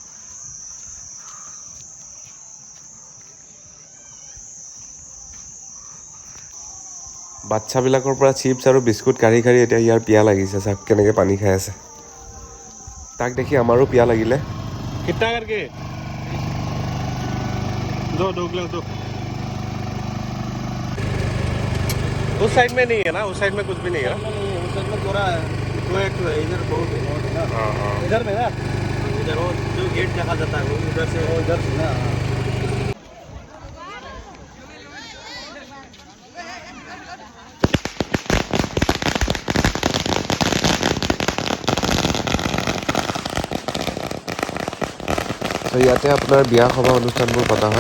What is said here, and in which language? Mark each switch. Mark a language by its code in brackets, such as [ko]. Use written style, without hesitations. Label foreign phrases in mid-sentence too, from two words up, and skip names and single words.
[as] বাচ্ছাবিলাকৰ পৰা চিপছ আৰু বিস্কুট কাঢ়ি কাঢ়ি এতিয়া ইয়াৰ পিয়া লাগিছে, চাওক কেনেকৈ পানী খাই আছে। তাক দেখি আমাৰো পিয়া লাগিলে। [hi] কিतना करके दो किलो दो। उस साइड में नहीं है ना, उस साइड में कुछ भी नहीं है। उस साइड में थोड़ा है, इधर बहुत है ना। इधर में ना, इधर वो जो गेट देखा जाता है वो उधर से ना। [as] তো ইয়াতে আপোনাৰ বিয়া সভা অনুষ্ঠানবোৰ পতা হয়।